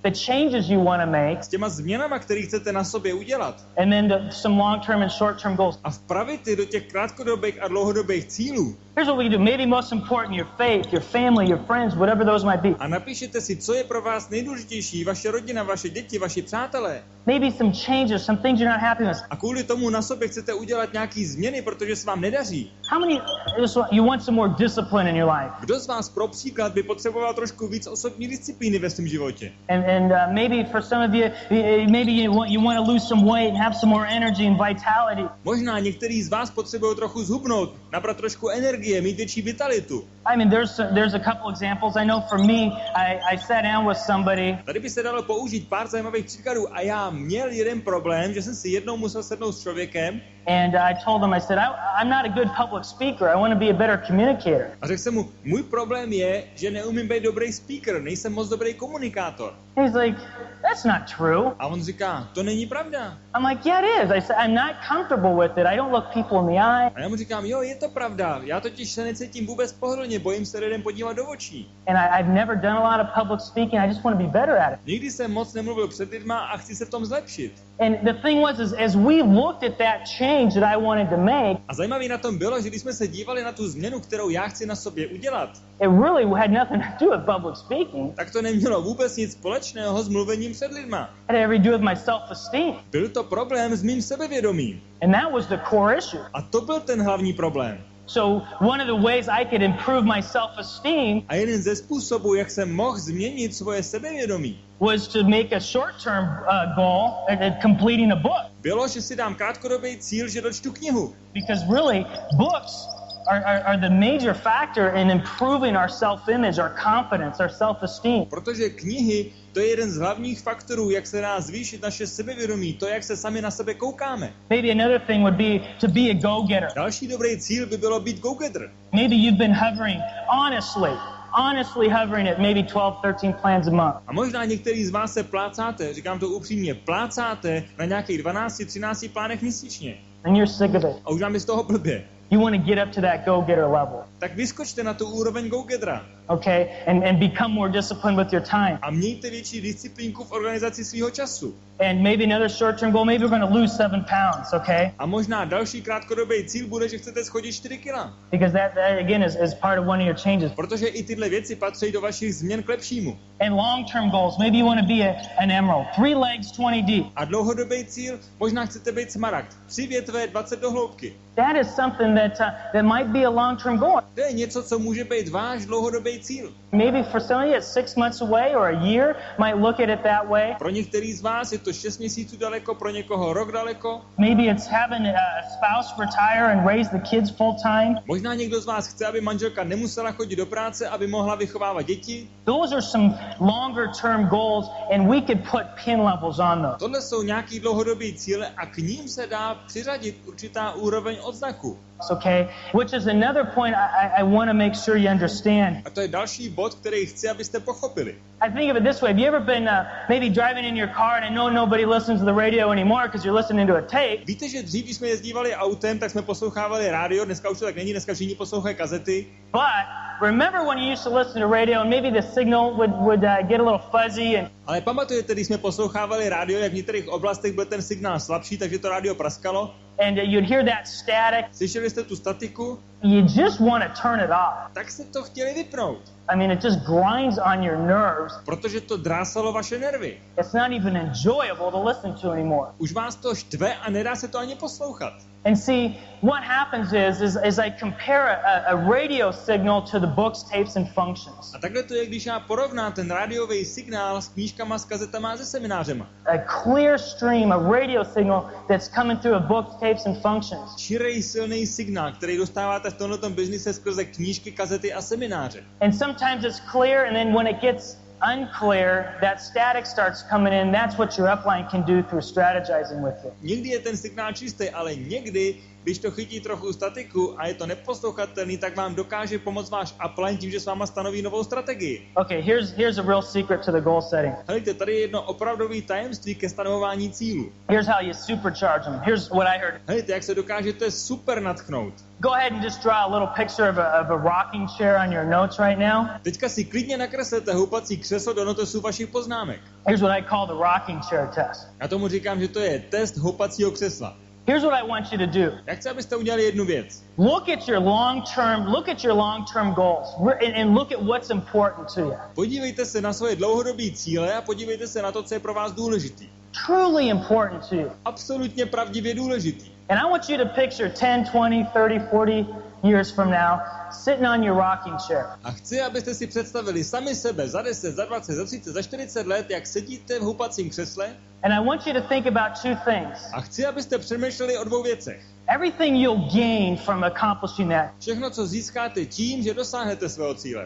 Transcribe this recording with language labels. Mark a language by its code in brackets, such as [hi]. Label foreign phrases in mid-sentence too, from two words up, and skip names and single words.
[en] the changes you want to make, [cs] s těma změnama, které chcete na sobě udělat, [en] and then some long-term and short-term goals, [cs] a vpravit je do těch krátkodobých a dlouhodobých cílů. [en] Here's what we can do. Maybe most important, your faith, your family, your friends, whatever those might be. [cs] A napíšete si, co je pro vás nejdůležitější, vaše rodina, vaše děti, vaši přátelé. [en] Maybe some changes, some things you're not happy with. [cs] A kvůli tomu na sobě chcete udělat nějaký změny, protože se vám nedaří. [en] How many you want some more discipline in your life? [cs] Kdo z vás pro příklad by potřeboval trošku víc osobní disciplíny ve svém životě? [en] And maybe for some of you, maybe you want to lose some weight and have some more energy and vitality. [cs] Možná některý z vás potřebují trochu zhubnout, nabrat trošku energie, mít větší vitalitu. [en] There's a couple examples. I know for me, I sat down with somebody. [cs] Tady by se dalo použít pár zajímavých příkladů a já měl jeden problém, že jsem si jednou musel sednout s člověkem. [en] And I told him, I said, I'm not a good public speaker. I want to be a better communicator. [cs] A řekl jsem mu, můj problém je, že neumím být dobrý speaker, nejsem moc dobrý komunikátor. [en] He's like, that's not true. [cs] A on říká, to není pravda. [en] I'm like, yeah, it is. I said, I'm not comfortable with it. I don't look people in the eye. [cs] A já mu říkám, jo, je to pravda. Já totiž totiž se necítím vůbec pohodlně, bojím se lidem podívat do očí. [en] And I've never done a lot of public speaking. I just want to be better at it. [cs] Nikdy jsem moc nemluvil před lidma a chci se v tom zlepšit. [en] And the thing was, is as we looked at that change that I wanted to make, [cs] A zajímavý na tom bylo, že když jsme se dívali na tu změnu, kterou já chci na sobě udělat, [en] it really had nothing to do with public speaking. [cs] tak to nemělo vůbec nic společného s mluvením před lidma. [en] It had everything to do with my self-esteem. [cs] Byl to problém s mým sebevědomím. [en] And that was the core issue. [cs] A to byl ten hlavní problém. [en] So one of the ways I could improve my self-esteem [cs] A jeden ze způsobů, jak jsem mohl změnit svoje sebevědomí, [en] was to make a short-term goal at completing a book. [cs] bylo, že si dám krátkodobý cíl, že dočtu knihu. [en] Because really, books are the major factor in improving our self-image, our confidence, our self-esteem. [cs] Protože knihy, to je jeden z hlavních faktorů, jak se dá zvýšit naše sebevědomí, to, jak se sami na sebe koukáme. [en] Maybe another thing would be to be a go-getter. [cs] Další dobrý cíl by bylo být go-getter. [en] Maybe you've been hovering honestly hovering at maybe 12, 13 plans a month. [cs] A možná některý z vás se plácáte, říkám to upřímně, plácáte na nějakých 12, 13 plánech měsíčně. [en] And you're sick of it. [cs] A už vám je z toho blbě. [en] You want to get up to that go-getter level. [cs] Tak vyskočte na tu úroveň go-gettera. [en] Okay? And become more disciplined with your time. [cs] A mějte větší disciplínku v organizaci svého času. [en] And maybe another short-term goal, maybe we're going to lose 7 pounds, okay? [cs] A možná další krátkodobý cíl bude, že chcete schodit 4 kila. [en] Because that again is part of one of your changes. [cs] Protože i tyhle věci patří do vašich změn k lepšímu. [en] And long-term goals, maybe you want to be an emerald, 3 legs, 20 deep. [cs] A dlouhodobý cíl, možná chcete být smaragd, 3 větve, 20 do hloubky. [en] That is something that might be a long-term goal. [cs] To je něco, co může být váš dlouhodobý cíl. [en] Maybe for some of you it's 6 months away or a year, might look at it that way. [cs] Pro některý z vás je to 6 měsíců daleko, pro někoho rok daleko. [en] Maybe it's having a spouse retire and raise the kids full time. [cs] Možná někdo z vás chce, aby manželka nemusela chodit do práce, aby mohla vychovávat děti. [en] Those are some longer term goals and we could put pin levels on those. [cs] Tohle jsou nějaký dlouhodobý cíle a k ním se dá přiřadit určitá úroveň odznaku. [en] Okay, which is another point I want to make sure you understand. [cs] A to je další bod, který chci, abyste pochopili. [en] I think of it this way. Have you ever been maybe driving in your car and I know nobody listens to the radio anymore because you're listening to a tape? [cs] Víte, že dřív, když jsme jezdívali autem, tak jsme poslouchávali rádio, dneska už to tak není, dneska všichni poslouchají kazety. [en] But remember when you used to listen to radio and maybe the signal would get a little fuzzy and [cs] Ale pamatujete, když jsme poslouchávali rádio, jak v některých oblastech byl ten signál slabší, takže to rádio praskalo? [en] and you'd hear that static. [cs] Slyšeli jste tu statiku? [en] You just want to turn it off. [cs] Tak se to chtěli vypnout. [en] I mean, it just grinds on your nerves. [cs] Protože to drásalo vaše nervy. [en] It's not even enjoyable to listen to anymore. [cs] Už vás to štve a nedá se to ani poslouchat. [en] And see, what happens is I compare a radio signal to the books, tapes, and functions. [cs] A takhle to je, když já porovnám ten rádiový signál s knížkama, s kazetama a se seminářema. [en] A clear stream, a radio signal that's coming through a book, tapes, and functions. [cs] Čirej silný signál, který dostáváte v tomto biznise skrze knížky, kazety a semináře. [en] And sometimes it's clear, and then when it gets unclear, that static starts coming in. That's what your upline can do through strategizing with it. [cs] Někdy je ten signál čistý, ale někdy, když to chytí trochu statiku a je to neposlouchatelný, tak vám dokáže pomoct váš upline tím, že s váma stanoví novou strategii. [en] Okay, here's a real secret to the goal setting. [cs] Helejte, tady je jedno opravdový tajemství ke stanovování cílů. [en] Here's how you supercharge them. Here's what I heard. [cs] Helejte, jak se dokážete super nadchnout. [en] Go ahead and just draw a little picture of a rocking chair on your notes right now. [cs] Teďka si klidně nakreslete houpací křeslo do notesu vašich poznámek. [en] Here's what I call the rocking chair test. [cs] Já tomu říkám, že to je test houpacího křesla. [en] Here's what I want you to do. [cs] Já chci, abyste udělali jednu věc. [en] Look at your long-term goals and look at what's important to you. [cs] Podívejte se na svoje dlouhodobé cíle a podívejte se na to, co je pro vás důležitý. [en] Truly important to you. [cs] Absolutně pravdivě důležitý. [en] And I want you to picture 10, 20, 30, 40 years from now sitting on your rocking chair. [cs] A chci, abyste si představili sami sebe za 10, za 20, za 30, za 40 let, jak sedíte v houpacím křesle. [en] And I want you to think about two things. [cs] A chci, abyste přemýšleli o dvou věcech. [en] Everything you'll gain from accomplishing that. [cs] Všechno, co získáte tím, že dosáhnete svého cíle.